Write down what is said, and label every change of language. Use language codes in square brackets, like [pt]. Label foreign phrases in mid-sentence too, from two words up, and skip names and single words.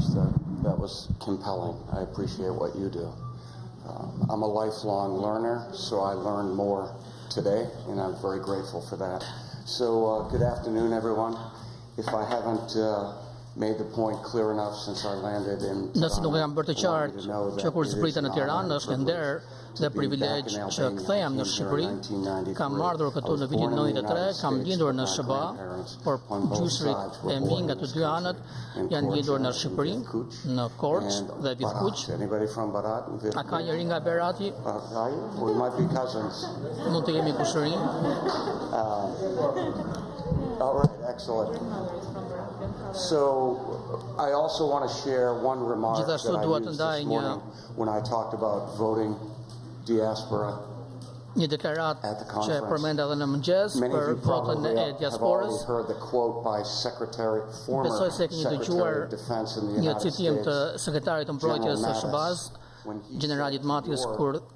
[en] That was compelling. I appreciate what you do. I'm a lifelong learner, so I learned more today, and I'm very grateful for that. So, good afternoon, everyone. If I haven't made the point clear enough since I landed in [sq] Nëse nuk e kam bërë të qartë që kur zbrita në Tiranë është nder dhe privilegj që kthehem në Shqipëri, kam ardhur këtu në vitin 93, kam lindur në SBA, por gjysërit e mi nga të dy anët janë lindur në Shqipëri, në Korçë dhe Vithkuq. A ka njëri nga Berati? Mund të jemi kushërin. [en] All right, excellent. So, I also want to share one remark that I used this morning when I talked about voting diaspora. [sq] Një deklarat që e përmenda dhe në mëngjes për votën e diasporës. Besoj se keni dëgjuar një citim të sekretarit të mbrojtjes së SBA-s, generalit Matius, kur